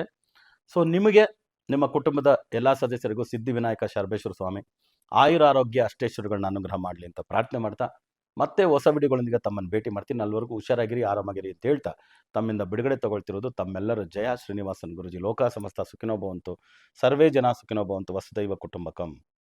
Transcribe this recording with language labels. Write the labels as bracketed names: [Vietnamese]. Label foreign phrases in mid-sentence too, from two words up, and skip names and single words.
[Kannada] ಸೊ ನಿಮಗೆ, ನಿಮ್ಮ ಕುಟುಂಬದ ಎಲ್ಲ ಸದಸ್ಯರಿಗೂ ಸಿದ್ಧಿವಿನಾಯಕ ಶರಬೇಶ್ವರ ಸ್ವಾಮಿ ಆಯುರಾರೋಗ್ಯ ಅಷ್ಟೈಶ್ವರ್ಯಗಳನ್ನ ಅನುಗ್ರಹ ಮಾಡಲಿ ಅಂತ ಪ್ರಾರ್ಥನೆ ಮಾಡ್ತಾ ಮತ್ತೆ ಹೊಸ ವಿಡಿಯೋಗಳೊಂದಿಗೆ ತಮ್ಮನ್ನು ಭೇಟಿ ಮಾಡ್ತೀನಿ. ಅಲ್ಲಿವರೆಗೂ ಹುಷಾರಾಗಿರಿ, ಆರಾಮಾಗಿರಿ ಅಂತ ಹೇಳ್ತಾ ತಮ್ಮಿಂದ ಬಿಡುಗಡೆ ತಗೊಳ್ತಿರೋದು ತಮ್ಮೆಲ್ಲರ ಜಯ ಶ್ರೀನಿವಾಸನ್ ಗುರುಜಿ. [Sanskrit] ಲೋಕ ಸಮಸ್ತ ಸುಖಿನೋ ಭವಂತು, ಸರ್ವೇ ಜನ ಸುಖಿನೋ ಭವಂತು, ವಸುದೈವ ಕುಟುಂಬಕಂ.